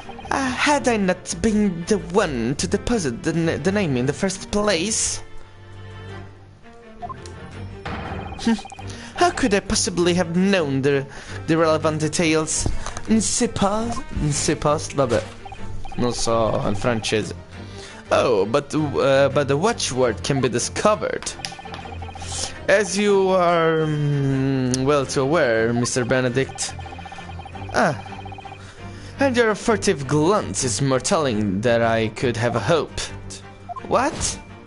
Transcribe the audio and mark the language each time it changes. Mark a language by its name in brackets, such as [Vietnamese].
[English] Had I not been the one to deposit the name in the first place? How could I possibly have known the relevant details? In suppose, [Italian] vabbè, non so in francese. [English] Oh, but the watchword can be discovered. As you are well too aware, Mr. Benedict. And your furtive glance is more telling than I could have hoped. What?